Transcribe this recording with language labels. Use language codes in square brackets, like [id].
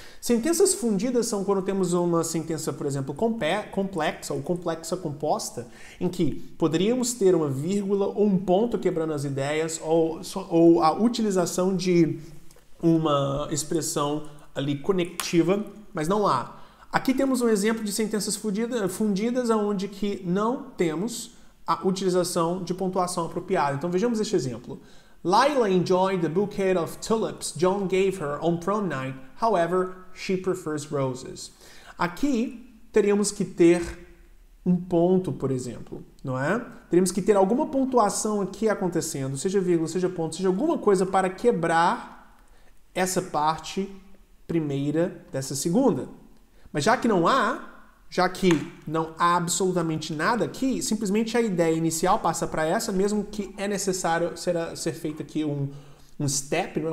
[pt] Sentenças fundidas são quando temos uma sentença, por exemplo, complexa ou complexa composta, em que poderíamos ter uma vírgula ou um ponto quebrando as ideias, ou a utilização de uma expressão ali conectiva, mas não há. Aqui temos um exemplo de sentenças fundidas onde que não temos a utilização de pontuação apropriada. Então vejamos este exemplo. [en] Lila enjoyed the bouquet of tulips John gave her on prom night. However, she prefers roses. [pt] Aqui teríamos que ter um ponto, por exemplo, não é? Teríamos que ter alguma pontuação aqui acontecendo, seja vírgula, seja ponto, seja alguma coisa para quebrar essa parte primeira dessa segunda. Mas já que não há absolutamente nada aqui, simplesmente a ideia inicial passa para essa, mesmo que é necessário ser feito aqui um step, não é?